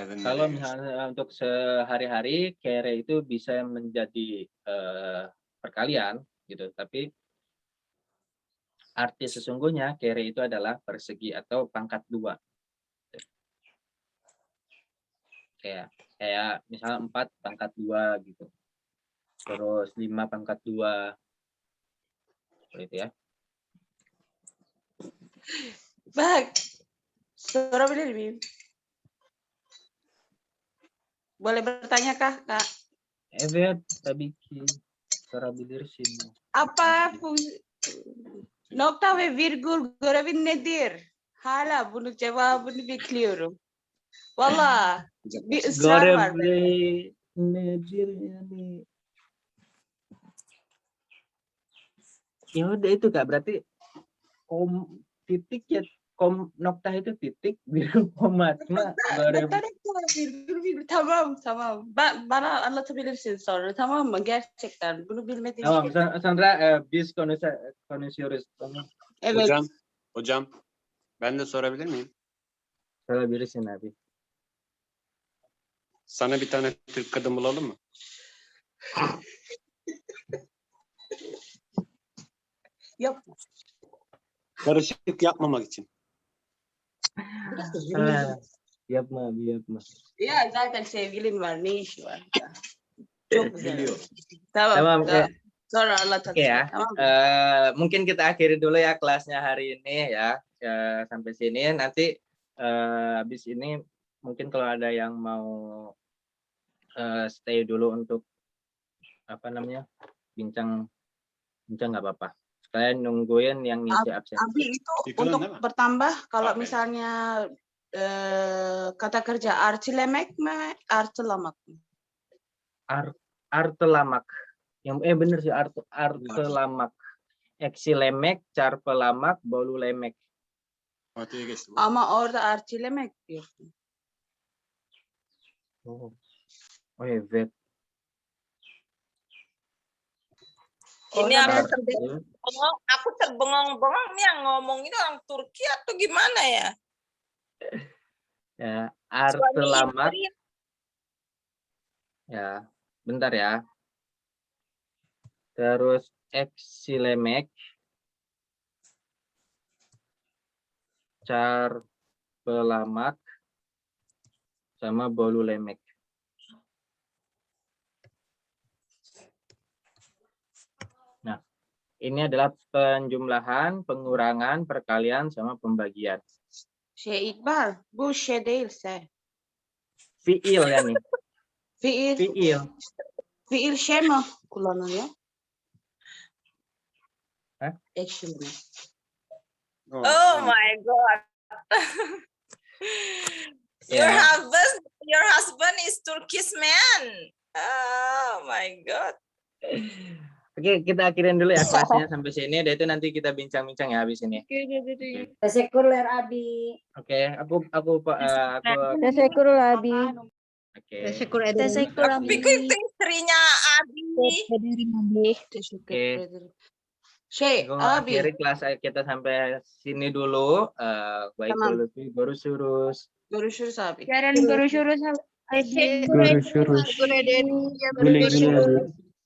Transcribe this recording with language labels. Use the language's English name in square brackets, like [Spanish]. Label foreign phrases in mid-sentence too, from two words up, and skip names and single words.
[Indonesian] Kalau misalnya untuk sehari-hari kere itu bisa menjadi perkalian gitu, tapi arti sesungguhnya kere itu adalah persegi atau pangkat 2. Kayak misalnya 4 pangkat 2 gitu. Terus 5 pangkat 2. Seperti itu ya. [Turkish] Bak, sorabilir miyim? [Indonesian] Boleh bertanya kah, Kak? [Turkish] Evet, tabii ki sorabilirsin. Apa nokta ve virgül görevi nedir? Hala bunun cevabını bekliyorum. Vallahi bir ısrar var bende. Görevi nedir yani? [Indonesian] Ya udah itu Kak, berarti titik ya, nokta itu titik, virgül, koma. Cuma [Turkish] Virgül. Tamam. Bana anlatabilirsin sonra, tamam mı? Gerçekten bunu bilmediğim Tamam, şey. Sandra, biz konuşuyoruz. Tamam. Evet. Hocam, ben de sorabilir miyim? Sorabilirsin abi. Sana bir tane Türk kadın bulalım mı? Yapma. Karışık yapmamak için. Yapma abi, yapma. Ya zaten sevgilin var, ne işi var? Çok güzel. Biliyorum. Tamam. Sonra anlatalım. [Indonesian] Oke ya. [Turkish] Tamam. [Indonesian] Mungkin kita akhiri dulu ya kelasnya hari ini ya. Sampai sini. Nanti habis ini mungkin kalau ada yang mau stay dulu untuk apa namanya, bincang nggak apa-apa. Sekalian nungguin yang ngisi absensi. Abi itu untuk bertambah kalau misalnya kata kerja [Turkish] artilemek mi, artelamak mı? Artelamak. [Indonesian] Yang bener sih artelamak. [Turkish] Eksilemek, çarpılamak, bölülemek. Ama orada artilemek diyorsun. Oh evet. [Indonesian] Ini aku terbengong-bengong nih yang ngomong ini orang Turki atau gimana ya? [Turkish] Ya, artelamak. [Indonesian] Ya, bentar ya. Terus [Turkish] eksilemek, çarpılamak, [Indonesian] sama bölülemek. Nah, ini adalah penjumlahan, pengurangan, perkalian, sama pembagian. [Turkish] İkbal, bu şey değilse. Fiil yani. Fiil. Fiil şey mi kullanılıyor? Eksilme. [English] Oh my God. Your husband is Turkish man. Oh my God. [Indonesian] Oke, kita akhirin dulu ya kelasnya sampai sini. Dan itu nanti kita bincang-bincang ya habis ini. [Turkish] Teşekkürler abi. [Indonesian] Oke, aku [Turkish] Teşekkürler abi. [Indonesian] Oke. [Turkish] Teşekkür ederim. [Indonesian] Aku pikir itu istrinya Abi. Oke. [Turkish] Şey [Indonesian] Aku [Turkish] abi. [Indonesian] akhiri kelas kita sampai sini dulu. Baik [Turkish] Tamam. dulu, görüşürüz. Görüşürüz abi. Yarın görüşürüz. Görüşürüz. Teşekkür ederim. Güle güle.